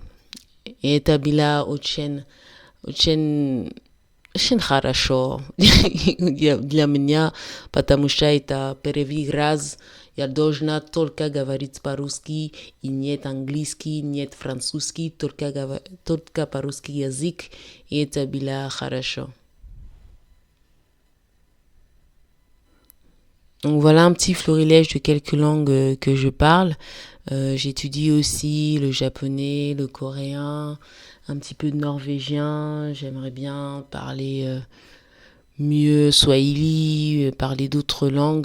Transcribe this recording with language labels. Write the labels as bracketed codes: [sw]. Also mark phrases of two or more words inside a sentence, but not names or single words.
[ru] И это было очень хорошо для меня, потому что это первый раз я должна только говорить по-русски, и нет английский, нет французский, только по-русски язык, и это было хорошо. [fr] Donc voilà un petit florilège de quelques langues que je parle. J'étudie aussi le japonais, le coréen, un petit peu de norvégien. J'aimerais bien parler mieux swahili, parler d'autres langues.